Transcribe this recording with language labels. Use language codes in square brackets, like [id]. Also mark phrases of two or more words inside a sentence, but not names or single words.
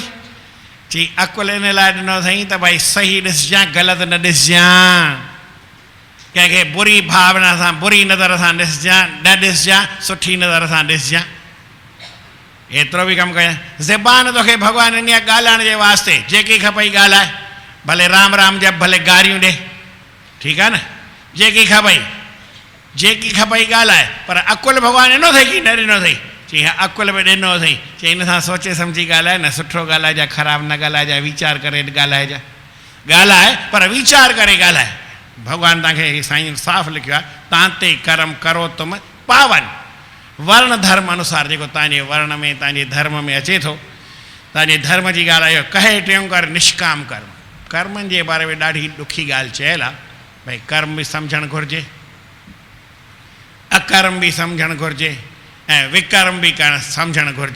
[sd] चई अकुल इन लाइ ॾिनो अथई त भई सही ॾिसजां, ग़लति न ॾिसजां, कंहिंखे बुरी भावना सां, बुरी नज़र सां ॾिसजां न ॾिसजां, सुठी नज़र सां ॾिसजां। एतिरो बि कमु कयां। ज़बान तोखे भॻवान ॾिनी आहे ॻाल्हाइण जे वास्ते, जेकी खपई ॻाल्हाए, भले राम राम जप, भले गारियूं ॾे, ठीकु आहे न, जेकी खपई ॻाल्हाए, पर अकुल भॻवान ॾिनो अथई की न ॾिनो अथई? चई हा अकुल बि ॾिनो अथई। चई इन सां सोचे सम्झी ॻाल्हाए न, सुठो ॻाल्हाइजां, ख़राबु न ॻाल्हाइजां, वीचार करे ॻाल्हाइजां, ॻाल्हाए पर वीचार करे ॻाल्हाए। भॻवान तव्हांखे साईं साफ़ लिखियो आहे, [hi] तां ते कर्म करो तुम पावन। वर्ण धर्म अनुसार, [sd] जेको तव्हांजे वर्ण में, तव्हांजे धर्म में अचे थो, तव्हांजे धर्म जी ॻाल्हि आहे, [hi] कहे टियों कर निष्काम कर्म। [sd] कर्मनि जे बारे में ॾाढी ॾुखी ॻाल्हि चयल आहे, भई कर्म बि सम्झणु घुरिजे, अकर्म बि सम्झणु घुरिजे, ऐं विकर्म बि करणु सम्झणु घुरिजे।